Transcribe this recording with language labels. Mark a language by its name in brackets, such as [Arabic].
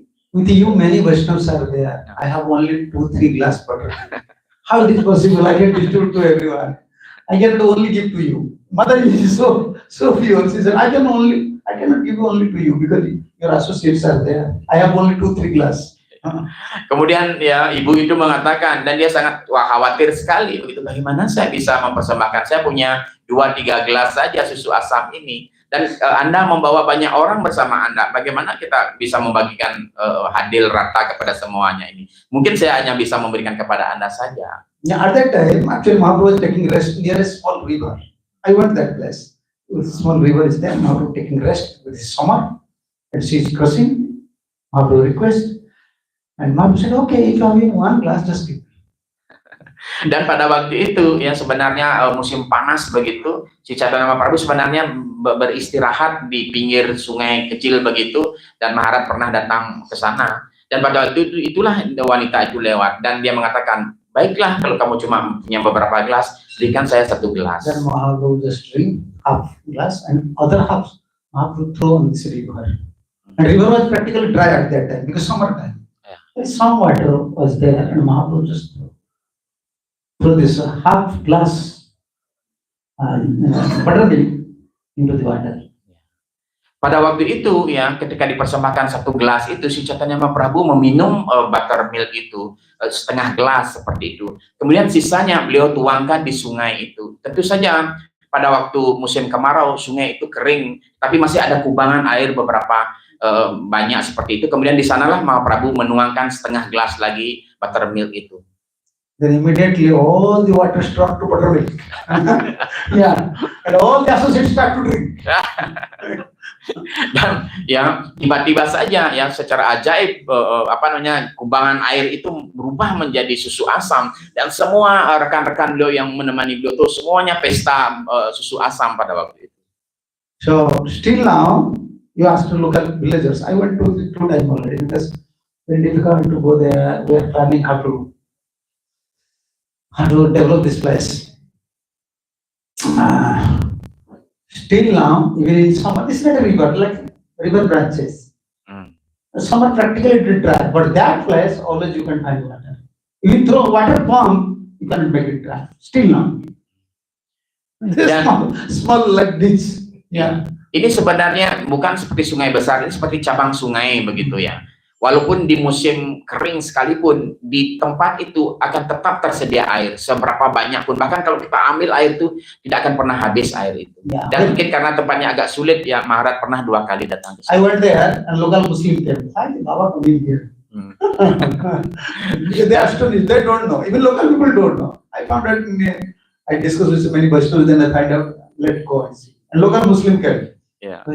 [English] With you, many Vaishnavas are there. I have only 2-3 glass butter. How it is possible? I can distribute to everyone. I cannot only give to you. Mataji is so pure. She said, I cannot give only to you because your associates are there. I have only 2-3 glass. [Indonesian] Kemudian ibu itu mengatakan, dan dia sangat khawatir sekali, begitu, bagaimana saya bisa mempersembahkan, saya punya 2-3 gelas saja susu asam ini, dan Anda membawa banyak orang bersama Anda, bagaimana kita bisa membagikan hadil rata kepada semuanya ini? Mungkin saya hanya bisa memberikan kepada Anda saja. [English] Yeah, at that time, actually Mahaprabhu was taking rest near a small river. I went that place. A small river is there. Mahaprabhu taking rest with his summer, and she is crossing. Mahaprabhu request, and Mahaprabhu said, okay, if you have one glass, just give. [Indonesian] Dan pada waktu itu sebenarnya musim panas begitu, si Chaitanya Mahaprabhu sebenarnya beristirahat di pinggir sungai kecil begitu, dan Maharaj pernah datang ke sana. Dan pada waktu itulah wanita itu lewat, dan dia mengatakan, baiklah kalau kamu cuma punya beberapa gelas, berikan saya 1 gelas. [English] Then Mahaprabhu just drink half glass and other half Mahaprabhu throw on this river. And river was practically dry at that time because summer time. Yeah. Some water was there and Mahaprabhu just threw this half glass buttermilk into the water. [Indonesian] Pada waktu itu ya, ketika dipersembahkan satu gelas itu, si Chaitanya Mahaprabhu meminum buttermilk itu setengah gelas seperti itu. Kemudian sisanya beliau tuangkan di sungai itu. Tentu saja pada waktu musim kemarau sungai itu kering, tapi masih ada kubangan air beberapa banyak seperti itu. Kemudian di sanalah Mahaprabhu menuangkan setengah gelas lagi buttermilk itu. [English] Then immediately all the water struck to buttermilk. Yeah, and all the associates start to drink. [Indonesian] Dan ya tiba-tiba saja ya secara ajaib kubangan air itu berubah menjadi susu asam, dan semua rekan-rekan beliau yang menemani beliau itu semuanya pesta susu asam pada waktu itu. [English] So still now you ask to local villagers. I went to 2 times already because very difficult to go there. We are planning how to develop this place. Still now, even in summer, this is not a river, like river branches. Summer practically dry, but that place always you can find water. If you throw water pump, you cannot make it dry. Still now. Small like this. Yeah. [Indonesian] Ini sebenarnya bukan seperti sungai besar, ini seperti cabang sungai begitu ya. Walaupun di musim kering sekalipun, di tempat itu akan tetap tersedia air seberapa banyak pun. Bahkan kalau kita ambil air itu tidak akan pernah habis air itu. Yeah. Dan mungkin karena tempatnya agak sulit ya, Maharaj pernah 2 kali datang ke sana. [English] I went there and local Muslim came. I think Baba coming here. They are astonished. They don't know. Even local people don't know. I found out. I discussed with so many Vaishnavas, then I find out. Let go and see. And local Muslim came. Yeah.